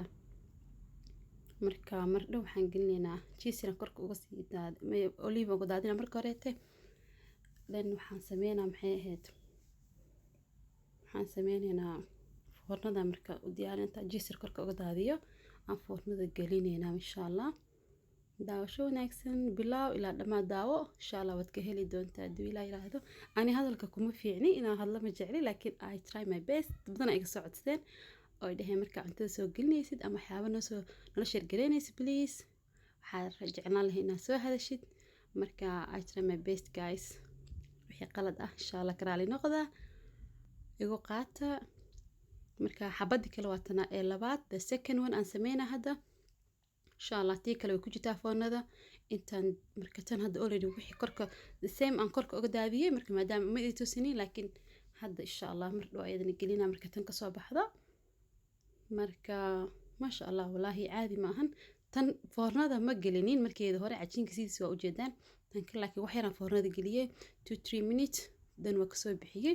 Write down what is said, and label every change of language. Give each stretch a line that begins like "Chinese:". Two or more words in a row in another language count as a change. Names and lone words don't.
Somali: marka mar dhow waxaan gelinaynaa cheese korka uga sii olive uga daadina marka horeete then waxaan sameeynaa maxay ahayd waxaan sameynaynaa foornada marka u diyaarinta cheese korka uga daadiyo aan foornada gelinaynaa
Arabic: insha Allah
Somali: daawasho wanaagsan bilaaw ilaa dhammaad daawo
Arabic: insha allah
Somali: waad ka heli doontaa hadduu ilaa yiraahdo. ani hadalka kuma fiicni inaan hadlo ma jecli, laakiin
English: I try my best.
Somali: badan ay ka soo codsadeen oo ay dhaheen markaa cuntada soo gelinaysid ama waxyaaba nala sheergaraynaysid please waxaa jeclaan lahay inaad soo hadashid.
English: marka I try my best guys.
Somali: wixii qalad ah
Arabic: insha allah
Somali: ka raali noqda, igu qaata. marka xabadii kale waa tana ee labaad,
English: the second one
Somali: aan sameynaa hadda
Arabic: insha allah.
Somali: tii kale way ku jirtaa foornada intaan. marka tan hadda already wixii korka
English: the same
Somali: aan korka uga daadiyey, marka maadaama ma ii tusinin, laakiin hadda
Arabic: insha allah
Somali: mar dhow ayadana gelinaa marka tan kasoo baxdo. marka
Arabic: maasha allah
Somali: wallaahi caadi ma ahan. tan foornada ma gelinin markeeda hore, cajiinka sidiisa waa ujeedaan. tan kale laakiin wax yaraan foornada geliyey 2-3 minutes dan waa kasoo bixiyey.